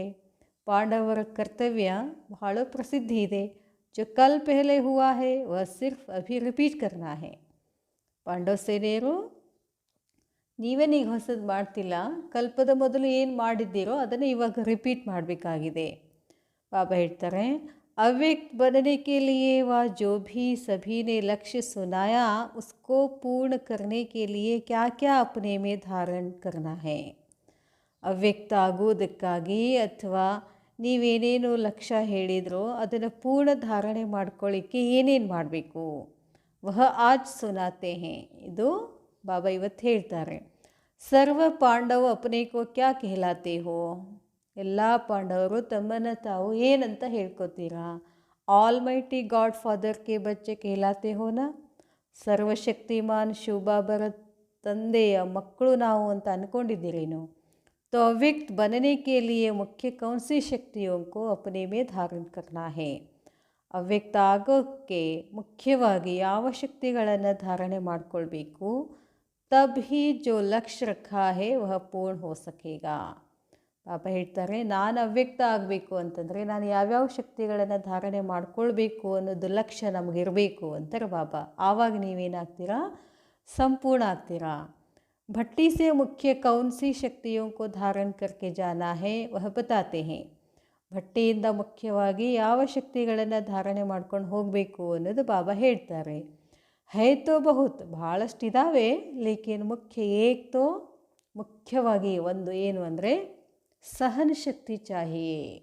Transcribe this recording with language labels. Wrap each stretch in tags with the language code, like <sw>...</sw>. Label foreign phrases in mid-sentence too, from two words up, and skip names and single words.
<kn>ಪಾಂಡವರ ಕರ್ತವ್ಯ ಬಹಳ ಪ್ರಸಿದ್ಧಿ ಇದೆ.</kn> <hi>जो कल पहले हुआ है वह सिर्फ अभी रिपीट करना है.</hi> <kn>ಪಾಂಡವ ಸೇನೆಯರು ನೀವೇನೀಗ ಹೊಸದು ಮಾಡ್ತಿಲ್ಲ, ಕಲ್ಪದ ಮೊದಲು ಏನು ಮಾಡಿದ್ದೀರೋ ಅದನ್ನು ಇವಾಗ ರಿಪೀಟ್ ಮಾಡಬೇಕಾಗಿದೆ. ಬಾಬಾ ಹೇಳ್ತಾರೆ,</kn> <hi>अव्यक्त बनने के लिए वह जो भी सभी ने लक्ष्य सुनाया उसको पूर्ण करने के लिए क्या क्या अपने में धारण करना है.</hi> <kn>ಅವ್ಯಕ್ತ ಆಗೋದಕ್ಕಾಗಿ ಅಥವಾ ನೀವೇನೇನು ಲಕ್ಷ್ಯ ಹೇಳಿದ್ರೋ ಅದನ್ನು ಪೂರ್ಣ ಧಾರಣೆ ಮಾಡ್ಕೊಳ್ಳಿಕ್ಕೆ ಏನೇನು ಮಾಡಬೇಕು.</kn> <hi>वह आज सुनाते है.</hi> <kn>ಇದು ಬಾಬಾ ಇವತ್ತು ಹೇಳ್ತಾರೆ.</kn> <hi>सर्व पांडव अपने को क्या कहलाते हो.</hi> <kn>ಎಲ್ಲ ಪಾಂಡವರು ತಮ್ಮನ್ನು ತಾವು ಏನಂತ ಹೇಳ್ಕೊತೀರಾ.</kn> <en>all mighty God father</en> <hi>के बच्चे कहलाते हो न.</hi> <kn>ಸರ್ವಶಕ್ತಿಮಾನ್ ಶಿವಬಾಬರ ತಂದೆಯ ಮಕ್ಕಳು ನಾವು ಅಂತ ಅಂದ್ಕೊಂಡಿದ್ದೀರೇನು.</kn> <hi>तो अव्यक्त बनने के लिए मुख्य कौन सी शक्तियों को अपने में धारण करना है.</hi> <kn>ಅವ್ಯಕ್ತ ಆಗೋಕ್ಕೆ ಮುಖ್ಯವಾಗಿ ಯಾವ ಶಕ್ತಿಗಳನ್ನು ಧಾರಣೆ ಮಾಡಿಕೊಳ್ಬೇಕು.</kn> <hi>तब ही जो लक्ष्य रखा है वह पूर्ण हो सकेगा.</hi> <kn>ಬಾಬಾ ಹೇಳ್ತಾರೆ, ನಾನು ಅವ್ಯಕ್ತ ಆಗಬೇಕು ಅಂತಂದರೆ ನಾನು ಯಾವ್ಯಾವ ಶಕ್ತಿಗಳನ್ನು ಧಾರಣೆ ಮಾಡ್ಕೊಳ್ಬೇಕು ಅನ್ನೋದು ಲಕ್ಷ್ಯ ನಮಗಿರಬೇಕು ಅಂತಾರೆ ಬಾಬಾ. ಆವಾಗ ನೀವೇನಾಗ್ತೀರಾ, ಸಂಪೂರ್ಣ ಆಗ್ತೀರಾ.</kn> <hi>भट्टी से मुख्य कौन सी शक्तियों को धारण करके जाना है वह बताते हैं.</hi> <kn>ಭಟ್ಟಿಯಿಂದ ಮುಖ್ಯವಾಗಿ ಯಾವ ಶಕ್ತಿಗಳನ್ನು ಧಾರಣೆ ಮಾಡ್ಕೊಂಡು ಹೋಗಬೇಕು ಅನ್ನೋದು ಬಾಬಾ ಹೇಳ್ತಾರೆ.</kn> <hi>है तो बहुत, ಭಾಳಷ್ಟಿದ್ದಾವೆ. लेकिन मुख्य एक तो,</hi> <kn>ಮುಖ್ಯವಾಗಿ ಒಂದು ಏನು ಅಂದರೆ ಸಹನ ಶಕ್ತಿ ಚಾಹಿಯೇ.</kn>